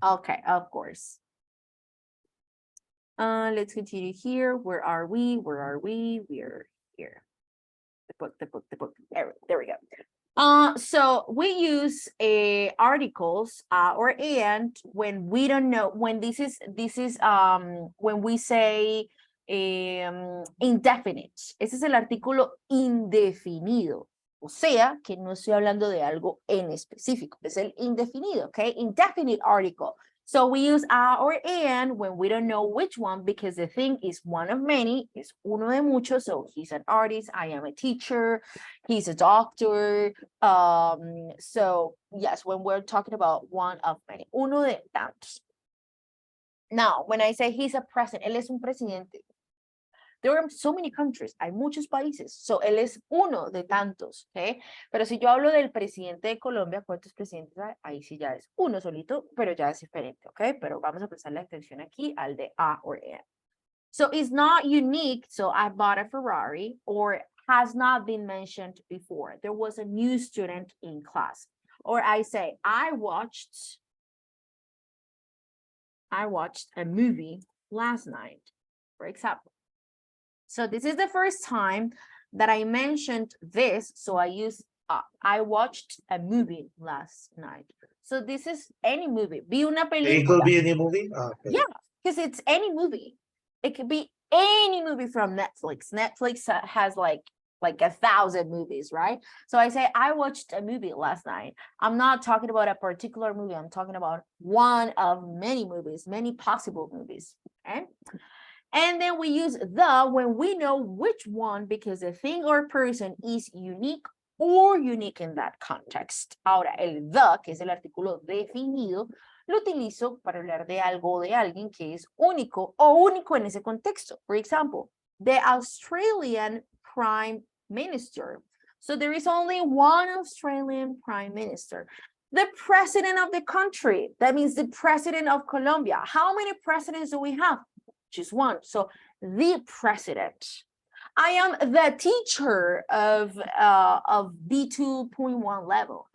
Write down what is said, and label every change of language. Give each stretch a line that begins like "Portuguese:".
English: Okay, of course. Let's continue here. Where are we? Where are we? We're here. The book. There we go. So we use articles or and when we don't know, when this is when we say indefinite.
Spanish: Ese es el artículo indefinido. O sea, que no estoy hablando de algo en específico. Es el indefinido, okay? Indefinite article.
English: So we use a or and when we don't know which one, because the thing is one of many,
Spanish: es uno de muchos.
English: So he's an artist, I am a teacher, he's a doctor. So yes, when we're talking about one of many,
Spanish: uno de tantos.
English: Now, when I say he's a president,
Spanish: él es un presidente.
English: There are so many countries,
Spanish: hay muchos países, so él es uno de tantos, ¿ok? Pero si yo hablo del presidente de Colombia, ¿cuántos presidentes hay? Ahí sí ya es uno solito, pero ya es diferente, ¿ok? Pero vamos a prestar la atención aquí al de a or and.
English: So it's not unique, so I bought a Ferrari, or has not been mentioned before. There was a new student in class. Or I say, I watched a movie last night, for example. So this is the first time that I mentioned this. So I use, I watched a movie last night. So this is any movie.
Spanish: Vi una película.
English: It could be any movie? Okay. Yeah, because it's any movie. It could be any movie from Netflix. Netflix has like 1,000 movies, right? So I say, I watched a movie last night. I'm not talking about a particular movie. I'm talking about one of many movies, many possible movies, okay? And then we use the when we know which one, because the thing or person is unique or unique in that context.
Spanish: Ahora, el the, que es el artículo definido, lo utilizo para hablar de algo o de alguien que es único o único en ese contexto.
English: For example, the Australian Prime Minister. So there is only one Australian Prime Minister. The president of the country, that means the president of Colombia. How many presidents do we have? Just one. So the president. I am the teacher of B2.1 level.